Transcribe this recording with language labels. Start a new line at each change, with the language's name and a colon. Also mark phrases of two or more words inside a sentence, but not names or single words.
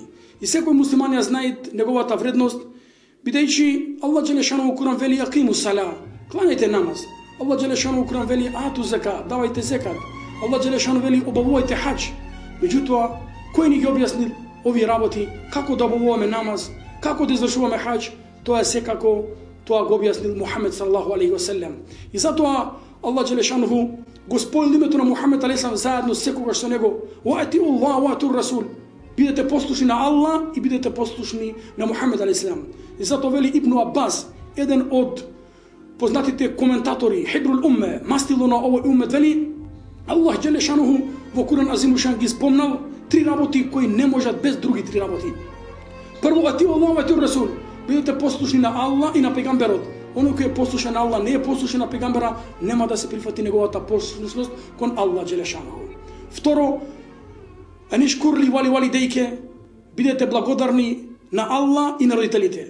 Macedonian: И секој муслиман ја знае неговата вредност, бидејќи Аллах Джелешану во Куран вели
Arabic: "أقيموا الصلاة",
Macedonian: кланяјте намаз. Аллах Джелешану во Куран вели
Arabic: "آتوا الزكاة",
Macedonian: давајте зекат. Аллах Джелешану вели "Обавувајте хаџ". Меѓутоа, кој ни ги објасни овие работи, како да обавуваме намаз, како да извршуваме хаџ? Тоа е секако тоа го објаснил Мухамед
Arabic: صلى الله عليه وسلم.
Macedonian: И затоа Аллах Джелешануху го споил името на Мухамед
Arabic: عليه السلام
Macedonian: заедно секогаш со него
Arabic: "وأطيعوا الله وأطيعوا الرسول",
Macedonian: бидете послушни на Аллах и бидете послушни на Мухамед
Arabic: عليه السلام.
Macedonian: И затоа вели Ибн Аббас, еден од познатите коментатори,
Arabic: حبر الأمة,
Macedonian: мастило на овој уммет, вели Аллах Джелешануху во Куран азимушан ги спомнал три работи кои не можат без други три работи. Прво,
Arabic: أطيعوا الله وأطيعوا الرسول,
Macedonian: бидете послушни на Аллах и на пегамберот. Оној кој е послушен на Аллах, не е послушен на пегамбера, нема да се прифати неговата послушност кон Аллах Джелешануху. Второ,
Arabic: أن اشكر لي ولوالديك,
Macedonian: бидете благодарни на Аллах и на родителите.